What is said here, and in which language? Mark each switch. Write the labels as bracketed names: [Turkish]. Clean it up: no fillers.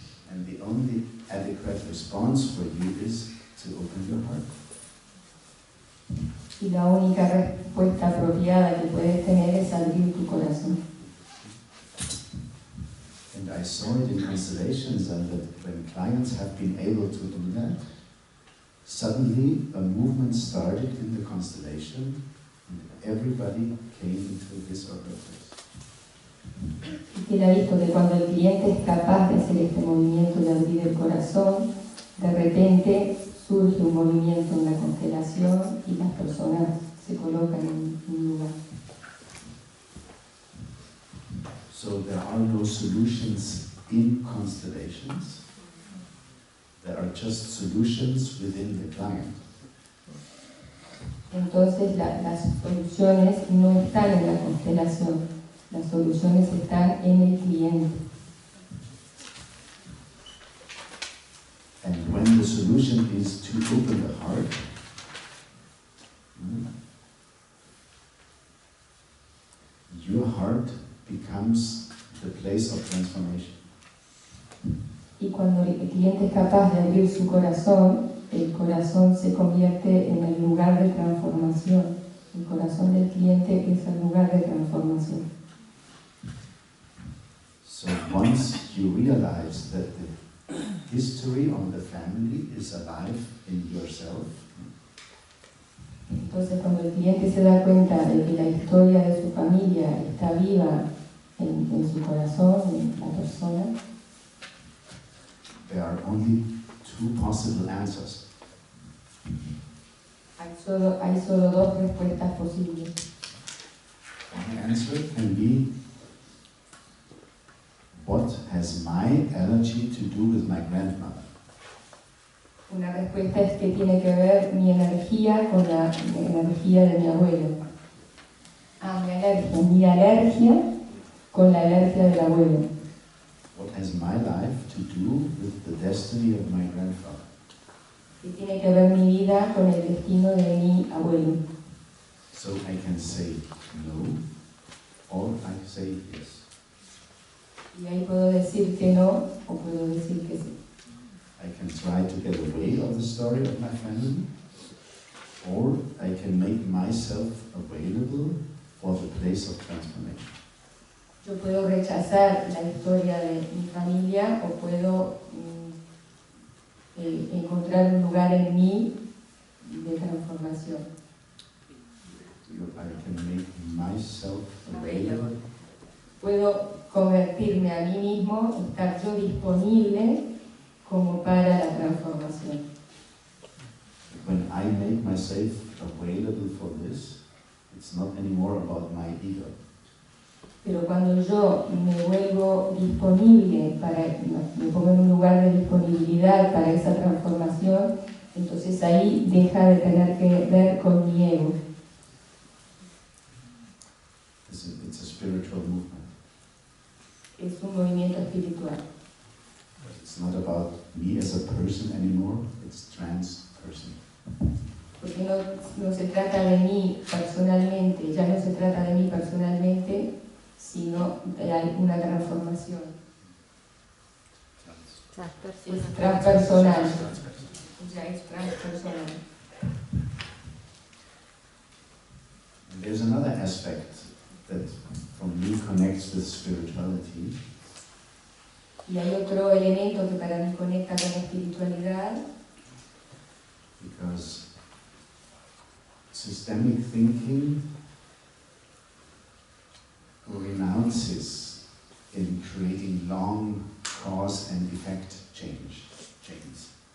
[English] And the only adequate response for you is to open your heart. [Spanish] Y la única respuesta apropiada que puedes tener es abrir tu corazón. [English] And I saw it in constellations, and that when clients have been able to do that, suddenly a movement started in the constellation, and everybody came into his or her place. [Spanish] Y él ha visto que cuando el cliente es capaz de hacer este movimiento de abrir el corazón, de repente surge un movimiento en la constelación y las personas se colocan en un lugar. [English] So there are no solutions in constellations. There are just solutions within the client. [Spanish] Entonces las soluciones no están en la constelación, las soluciones están en el cliente. [English] And when the solution is to open the heart, your heart becomes the place of transformation. [Spanish] Y cuando el cliente es capaz de abrir su corazón, el corazón se convierte en el lugar de transformación. El corazón del cliente es el lugar de transformación. [English] So once you realize that the history of the family is alive in yourself, [Spanish] entonces cuando el cliente se da cuenta de que la historia de su familia está viva en su corazón, en la persona, [English] there are only 2 possible answers. [Spanish] hay solo 2 respuestas posibles. [English] One answer can be, what has my allergy to do with my grandmother? [Spanish] Una respuesta es que tiene que ver mi energía con la energía de mi abuelo. Mi alergia con la alergia del abuelo. [English] What has my life to do with the destiny of my grandfather? [Spanish] ¿Qué tiene que ver mi vida con el destino de mi abuelo? [English] So I can say no, or I can say yes. [Spanish] Y ahí puedo decir que no o puedo decir que sí. [English] I can try to get away of the story of my family, or I can make myself available for the place of transformation. [Spanish] Yo puedo rechazar la historia de mi familia o puedo encontrar un lugar en mí de transformación. [English] I can make myself available. [Spanish] Puedo convertirme a mí mismo, estar yo disponible como para la transformación. [English] When I make myself available for this, it's not anymore about my ego. [Spanish] Pero cuando yo me vuelvo disponible, me pongo en un lugar de disponibilidad para esa transformación, entonces ahí deja de tener que ver con mi ego. [English] It's a spiritual movement. [Spanish] Es un movimiento espiritual. [English] It's not about me as a person anymore, it's transpersonal. [Spanish] Porque no se trata de mí personalmente, ya no se trata de mí personalmente, sino hay una transformación. Es transpersonal. Ya es transpersonal. [English] And there's another aspect that for me connects with spirituality. [Spanish] Y hay otro elemento que para mí conecta con la espiritualidad. [English] Because systemic thinking renounces in creating long cause and effect chains.